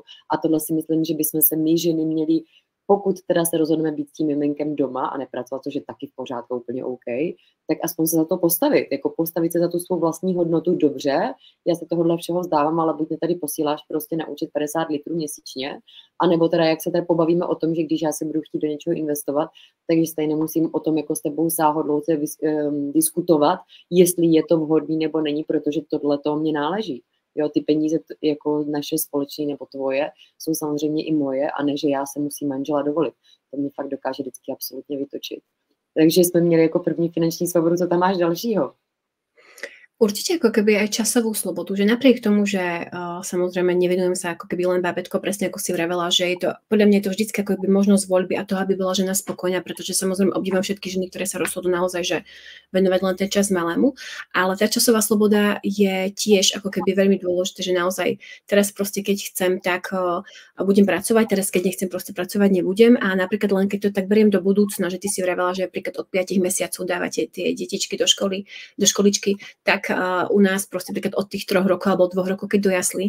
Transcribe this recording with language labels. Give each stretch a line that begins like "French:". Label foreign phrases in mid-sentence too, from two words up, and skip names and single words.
Czech: A tohle si myslím, že bychom se my ženy měli, pokud teda se rozhodneme být s tím miminkem doma a nepracovat, což je taky v pořádku úplně OK, tak aspoň se za to postavit, jako postavit se za tu svou vlastní hodnotu dobře, já se tohohle všeho vzdávám, ale buď mě tady posíláš prostě na účet 50 litrů měsíčně, anebo teda jak se tady pobavíme o tom, že když já se budu chtít do něčeho investovat, takže stejně nemusím o tom jako s tebou sáhodlouce diskutovat, jestli je to vhodný nebo není, protože tohle to mě náleží. Jo, ty peníze jako naše společné nebo tvoje jsou samozřejmě i moje a ne, že já se musím manžela dovolit. To mě fakt dokáže vždycky absolutně vytočit. Takže jsme měli jako první finanční svobodu, co tam máš dalšího?
Slovak: Určite ako keby aj časovú slobodu, že napriek tomu, že samozrejme nevenujem sa ako keby len bábätko, presne ako si vravela, že je to, podľa mňa je to vždycky ako keby možnosť voľby a toho, aby bola žena spokojná, pretože samozrejme obdivujem všetky ženy, ktoré sa rozhodnú naozaj, že venovať len ten čas malému, ale tá časová sloboda je tiež ako keby veľmi dôležité, že naozaj teraz proste keď chcem, tak budem pracovať, teraz keď nechcem proste pracovať, nebudem a napríklad len keď to tak beriem do budúcna, že ty si vravela, že napríklad od 5 mesiacov dávate tie detičky do školy, do školičky, tak u nás proste napríklad od tých 3 rokov alebo 2 rokov, keď dojasli.